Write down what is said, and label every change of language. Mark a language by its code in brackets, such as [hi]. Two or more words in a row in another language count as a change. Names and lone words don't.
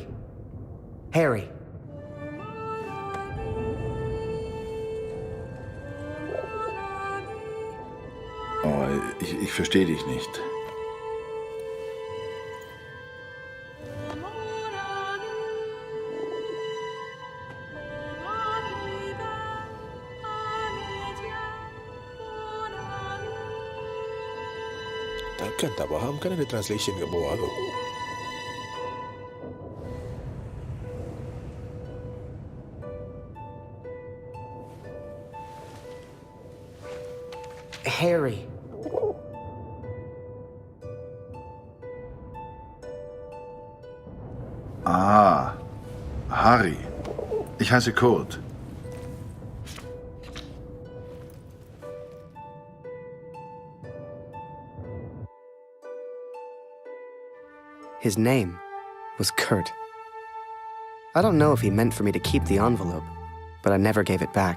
[de] Harry. Oh, ich verstehe dich nicht. [ms] Takkan tak faham kan ada translation kat bawah tu. [de] Harry. Ah, Harry. Ich heiße Kurt. [en] His name was Kurt. I don't know if he meant for me to keep the envelope, but I never gave it back.